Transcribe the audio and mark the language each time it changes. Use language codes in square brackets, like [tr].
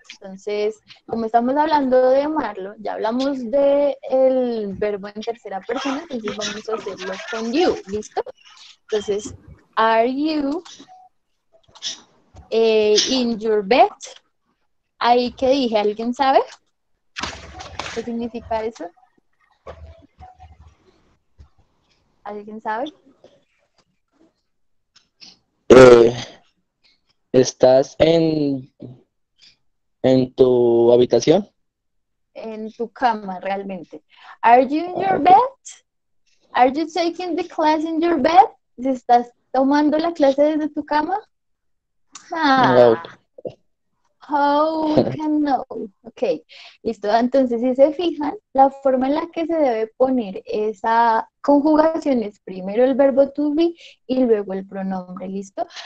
[es] Entonces, como estamos hablando de Marlon, ya hablamos del verbo en tercera persona, entonces vamos a hacerlo con you, ¿listo? [en] Entonces, are you in your bed? [es] Ahí que dije, ¿alguien sabe qué significa eso? ¿Alguien sabe? ¿Estás en tu habitación? En tu cama, realmente. [en] Are you in your bed? Are you taking the class in your bed? [es] ¿Estás tomando la clase desde tu cama? No. [en] How we can know. Ok, [es] listo. Entonces, si se fijan, la forma en la que se debe poner esa conjugación es primero el verbo to be y luego el pronombre, ¿listo?